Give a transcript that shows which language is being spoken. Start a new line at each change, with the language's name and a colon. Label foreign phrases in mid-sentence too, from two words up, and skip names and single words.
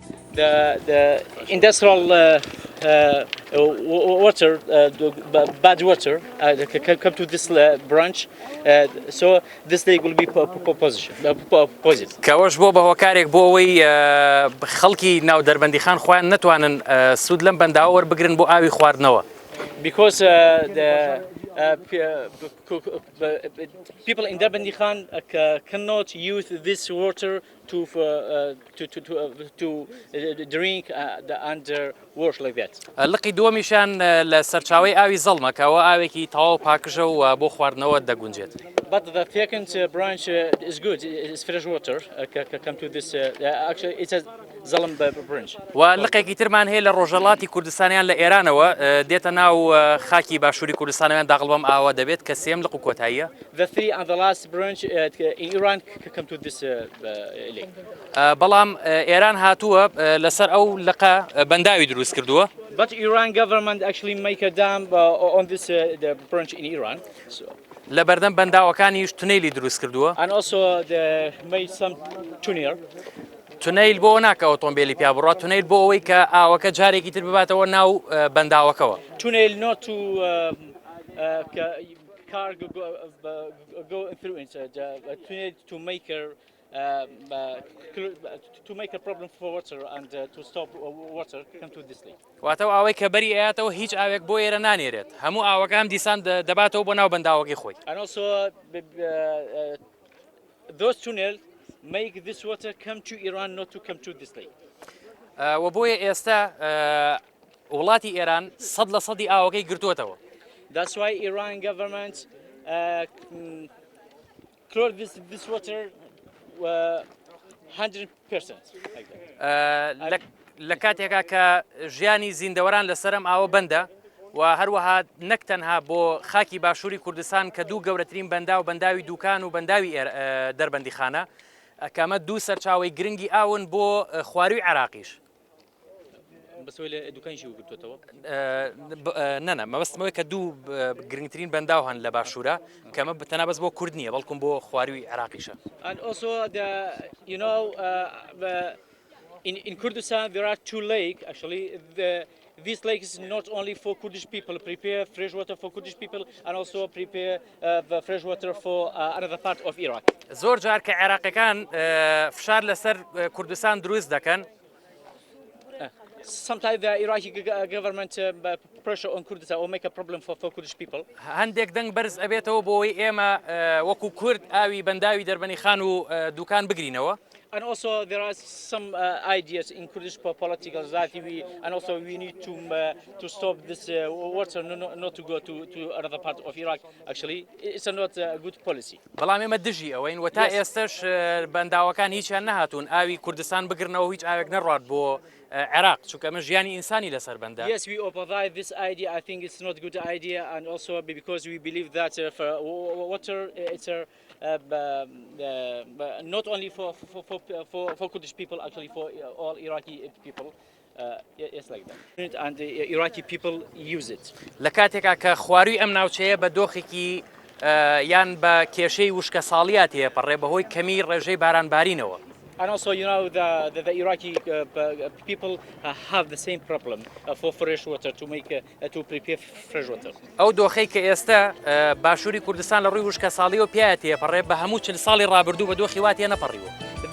English: the industrial water, bad water, come to this branch, so this lake will be positive.
Central Kurdish: کەوەش بۆ بەهۆکارێک بۆ ئەوەی خەڵکی ناو دەربەندیخان خۆیان نەتوانن سوود لەم بەنداوە وەربگرن بۆ ئاوی خواردنەوە.
English: Because the people in Darbandi Khan cannot use this water to drink and wash like that.
Central Kurdish: لقی دووەمیشان لە سەرچاوەی ئاوی زەڵمە کەەوە ئاوێکی تەواو پاکژە و بۆ خواردنەوە دەگونجێت.
English: But the second branch is good. It's fresh water. Come to this. Actually, it's a زەڵم branch.
Central Kurdish: و لقێکی ترمان هەیە لە ڕۆژەڵاتی کوردستانیان لە ئێرانەوە دێتە ناو خاکی باشووری کوردستانیان داغڵبەم ئاوە دەبێت کە سێم لق و کۆتاییە.
English: The three and the last branch in Iran come to this lake.
Central Kurdish: بەڵام ئێران هاتووە لەسەر ئەو لقە بەنداوی دروست کردووە.
English: But Iran government actually make a dam on this the branch in Iran. So.
Central Kurdish: لە بەردەم بەنداوەکانیش تونێلی دروست کردووە.
English: And also they made some tunnel.
Central Kurdish: تونێل بۆ ناکە ئۆتۆمبیلی پیا بڕات تونێل بۆ ئەوەی کە ئاوەکە جارێکی تر بباتەوە ناو بەنداوەکەوە.
English: Tunnel not to car go through it. Tunnel to make a problem for water and to stop water come to this lake.
Central Kurdish: واتە ئاوەی کە بەری ئەیاتەوە هیچ ئاوێک بۆ ئێرە نانێرێت. هەموو ئاوەکە هەم دیسان دەباتەوە بۆ ناو بەنداوەکەی خۆی.
English: And also those tunnels make this water come to Iran, not to come to this lake.
Central Kurdish: و بۆیە ئێستا وڵاتی ئێران 100% ئاوەکەی گرتووەتەوە.
English: That's why Iran government closed this water 100%.
Central Kurdish: لە کاتێکا کە ژیانی زیندەوەران لەسەرم ئاوە بەندە و هەروەها نەک تەنها بۆ خاکی باشووری کوردستان کە دوو گەورەترین بەندا و بەنداوی دووکان و بەنداوی دەربەندیخانە ئەکەمە دوو سەرچاوی گرنگی ئاون بۆ خواروی عێراقیش. نەنە مەبەستمەوەی کە دوو گرنگترین بەنداو هەن لە باشوورە کەمە تەنابەت بۆ کورد نییە بەڵکم بۆ خواروی عێراقیشە.
English: And also you know in Kurdistan there are two lakes actually. This lake is not only for Kurdish people, prepare fresh water for Kurdish people and also prepare the fresh water for another part of Iraq.
Central Kurdish: زۆر جار کە عێراقیەکان فشار لەسەر کوردستان دروست دەکەن.
English: Sometimes the Iraqi government pressure on Kurdistan or make a problem for Kurdish people.
Central Kurdish: هەندێک دەنگ بەرز ئەبێتەوە بۆەوەی ئێمە وەکو کورد ئاوی بەنداوی دەربەندیخان و دوکان بگرینەوە.
English: And also there are some ideas in Kurdish political that and also we need to stop this water not to go to another part of Iraq. Actually, it's not a good policy.
Central Kurdish: بەڵام ئێمە دژی ئەوەین و تا ئێستش بەنداوەکان هیچیان نەهاتوون ئاوی کوردستان بگرنەوە هیچ ئاوێک نەڕات بۆ عێراق چونکە ئەمە ژیانی ئینسانی لەسەر بەندا.
English: Yes, we oppose this idea. I think it's not a good idea and also because we believe that for water it's not only for Kurdish people, actually for all Iraqi people. It's like that. And the Iraqi people use it.
Central Kurdish: لە کاتێکا کە خواروی ئەم ناوچەیە بە دۆخێکی یان بە کێشەی وشکە ساڵیات هەیە پەڕێ بەهۆی کەمی ڕێژەی بارانبارینەوە.
English: And also, you know, the Iraqi people have the same problem for fresh water to prepare fresh water.
Central Kurdish: ئەو دۆخەی کە ئێستا باشووری کوردستان لە ڕووی وشکە ساڵیەوە پیایەتەیە پەڕێ بە هەموو 40 ساڵی ڕابردوو بە دۆخی واتیە نەپەڕیوە.